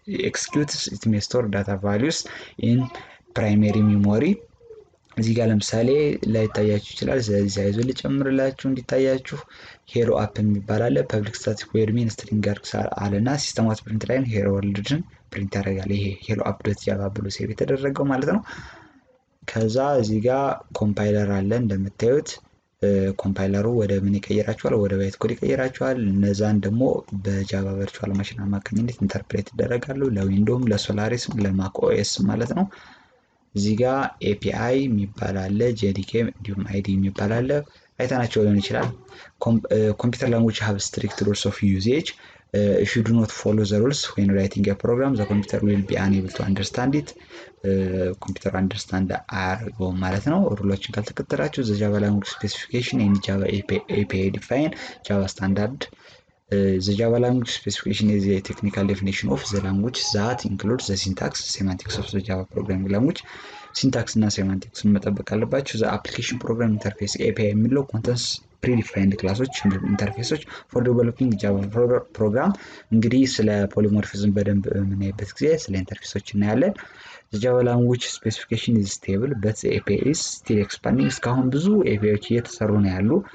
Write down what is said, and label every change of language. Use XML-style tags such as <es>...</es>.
<en>executes it may store data values in primary memory።</en> <am>እዚህ ጋር ለምሳሌ ላይታያችሁ ይችላል፣ ስለዚህ አይዞ ልጨምርላችሁ እንዲታያችሁ። ሄሮ አፕ የሚባል አለ፣ ፐብሊክ ስታቲክ ቮይድ ሜን ስትሪንግ አለና ሲስተም አውት ፕሪንት ላይ ሄሮ ወርልድን ፕሪንት ያደርጋል። ይሄ ሄሎ አፕ ዶት ጃቫ ብሎ ሴቭ የተደረገው ማለት ነው። ከዛ እዚህ ጋር ኮምፓይለር አለ እንደምታዩት። ኮምፓይለሩ ወደ ምን ይቀየራቸዋል? ወደ ባይት ኮድ ይቀየራቸዋል። እነዛን ደግሞ በጃቫ ቨርቹዋል ማሽን አማካኝነት ኢንተርፕሬት ይደረጋሉ ለዊንዶውም ለሶላሪስም ለማክ ኦኤስ ማለት ነው። እዚህ ጋር API የሚባል አለ፣ JDK እንዲሁም ID የሚባል አለ። አይታናቸው ሊሆን ይችላል።</am> <en>computer language have strict rules of usage. If you do not follow the rules when writing a program the computer will be unable to understand it. computer understand</en> <am>አያደርገው ማለት ነው። ሩሎችን ካልተከተላችሁ</am> <en>the Java language specification and Java API define Java standard The Java language specification is a technical definition of the language that includes the syntax, semantics of the Java programming language.</en> <am>ሲንታክስ እና ሴማንቲክስን መጠበቅ አለባችሁ።</am> <en>the application program interface API</en> <am>የሚለው</am> <en>contains predefined</en> <am>ክላሶች ኢንተርፌሶች</am> <en>for developing Java program።</en> <am>እንግዲህ ስለ ፖሊሞርፊዝም በደንብ የምናይበት ጊዜ ስለ ኢንተርፌሶች እናያለን።</am> <en>the Java language specification is stable but the API is still expanding።</en> <am>እስካሁን ብዙ APIዎች እየተሰሩ ነው ያሉ።</am>